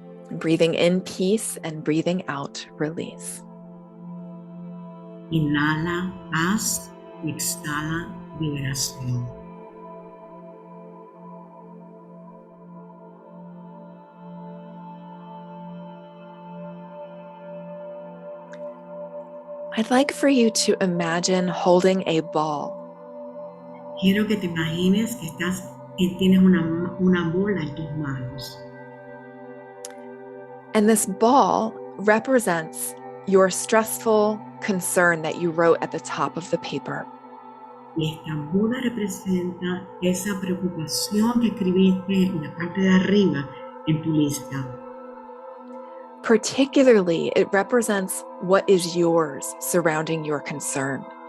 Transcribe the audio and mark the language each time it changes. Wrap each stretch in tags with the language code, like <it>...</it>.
<en>Breathing in peace and breathing out release.</en> <es>Inhala paz y exhala liberación.</es> <en>I'd like for you to imagine holding a ball.</en> <es>Quiero que te imagines que tienes una bola en tus manos.</es> <en>And this ball represents your stressful concern that you wrote at the top of the paper.</en> <es>Y esta bola representa esa preocupación que escribiste en la parte de arriba en tu lista.</es> <en>Particularly, it represents what is yours surrounding your concern.</en>